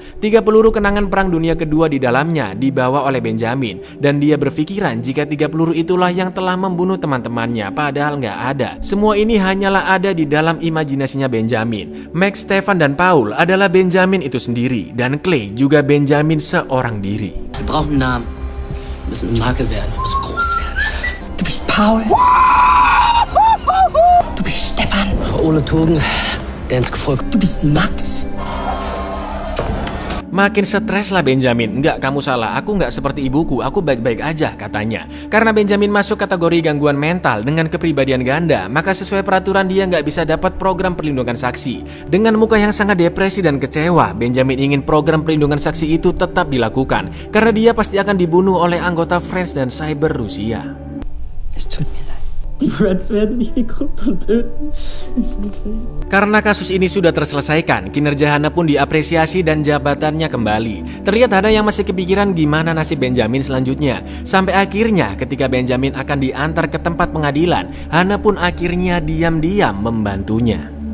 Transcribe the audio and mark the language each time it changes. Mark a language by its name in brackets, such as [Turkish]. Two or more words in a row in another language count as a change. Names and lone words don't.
[Indonesian] 3 peluru kenangan Perang Dunia Kedua di dalamnya dibawa oleh Benjamin. Dan dia berpikiran jika 3 peluru itulah yang telah membunuh teman-temannya, padahal nggak ada. Semua ini hanyalah ada di dalam imajinasinya Benjamin. Max, Stefan, dan Paul adalah Benjamin itu sendiri. Dan Clay juga Benjamin seorang diri. [German] Wir brauchen einen Namen. Wir müssen eine Marke werden, wir müssen groß werden. Du bist Paul. Du bist Stefan. Ole Togen, der ins Gefolge. Du bist Max. [Indonesian] Makin stres lah Benjamin. Enggak, kamu salah, aku nggak seperti ibuku, aku baik-baik aja katanya. Karena Benjamin masuk kategori gangguan mental dengan kepribadian ganda, maka sesuai peraturan dia nggak bisa dapat program perlindungan saksi. Dengan muka yang sangat depresi dan kecewa, Benjamin ingin program perlindungan saksi itu tetap dilakukan, karena dia pasti akan dibunuh oleh anggota Friends dan Cyber Rusia. [German] Es tut mir leid. Die Friends werden mich wie Krypton töten. [Indonesian] Karena kasus ini sudah terselesaikan, kinerja Hana pun diapresiasi dan jabatannya kembali. Terlihat Hana yang masih kepikiran gimana nasib Benjamin selanjutnya. Sampai akhirnya ketika Benjamin akan diantar ke tempat pengadilan, Hana pun akhirnya diam-diam membantunya.